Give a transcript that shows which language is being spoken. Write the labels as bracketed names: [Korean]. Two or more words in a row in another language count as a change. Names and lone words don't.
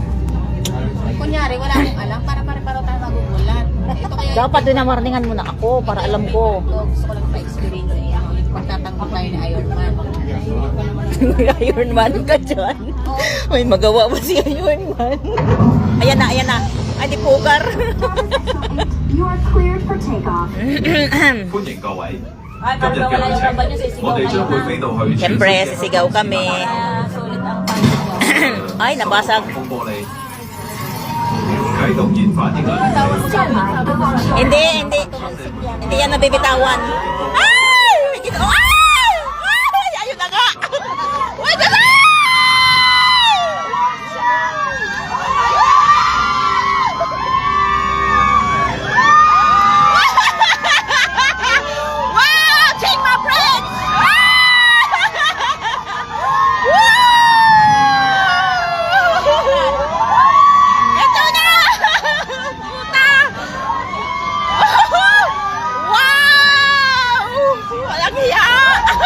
[Filipino] Kunyari, wala akong alam, para pare-paro tayo magugulat. Ito kaya Dapat din namarningan mo na ako para alam ko. ito, gusto ko lang pa-experience eh. Pagtatanggol tayo ni Iron Man. Iron Man ka dyan. May magawa ba si Iron Man? Ayan na, ayan na. Ay, di pugar. [English] You are cleared for takeoff. [Cantonese] 歡迎各位， [Filipino] Ay, [Cantonese] 今 [Filipino] para [Cantonese] 日 [Filipino] wala [Cantonese] 嘅旅 [Filipino] yung [Cantonese] 程， [Filipino] kaban niyo sa [Cantonese] 我 [Filipino] isigaw [Cantonese] 哋將 [Filipino] kayo [Cantonese] 會 [Filipino] ha. [Cantonese] 飛到去 [Filipino] Siyempre, sisigaw kami. Sulit ang pangsigaw. Ay, nabasag. [Cantonese] 風玻璃，啟動燃反應啦！ [Filipino] Hindi, hindi. Hindi yan nabibitawan. Ay! Ito, ay! Ay! Ayun na nga! Ay, na nga! [English] Wow! Take my breath! [Filipino] Ito na! Puta! Wow! Walang hiya!